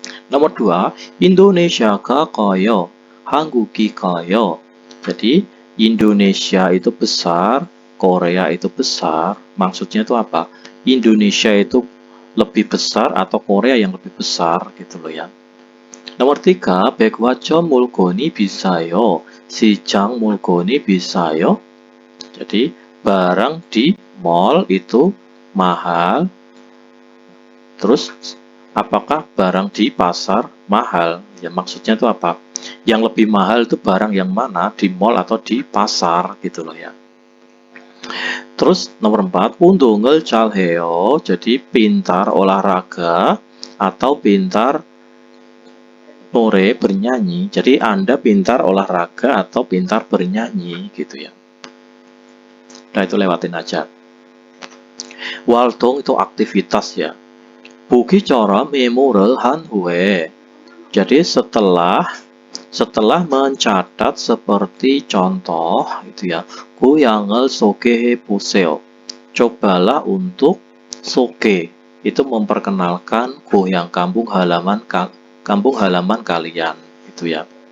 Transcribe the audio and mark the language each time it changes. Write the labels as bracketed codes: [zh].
[ko] Nomor 2, Indonesia가 커요. 한국이 커요. [id] Jadi Indonesia itu besar, Korea itu besar. Maksudnya itu apa? Indonesia itu lebih besar atau Korea yang lebih besar gitu loh ya. [ko] Nomor 3, 백화점 물건이 비싸요. 시장 물건이 비싸요. [id] Jadi barang di mall itu mahal. Terus apakah barang di pasar mahal? Ya maksudnya itu apa? Yang lebih mahal itu barang yang mana? Di mall atau di pasar gitu loh ya. Terus nomor 4, [ko] 운동을 잘해요. [id] Jadi pintar olahraga atau pintar nore bernyanyi. Jadi Anda pintar olahraga atau pintar bernyanyi gitu ya. Nah itu lewatin aja. 활동 itu aktivitas ya. [ko] 보기처럼 메모를 한 후에. [id] Jadi setelah mencatat seperti contoh itu ya. [ko] 고향을 소개해 보세요. [id] Cobalah untuk soke. Itu memperkenalkan goyang kampung halaman kalian itu ya.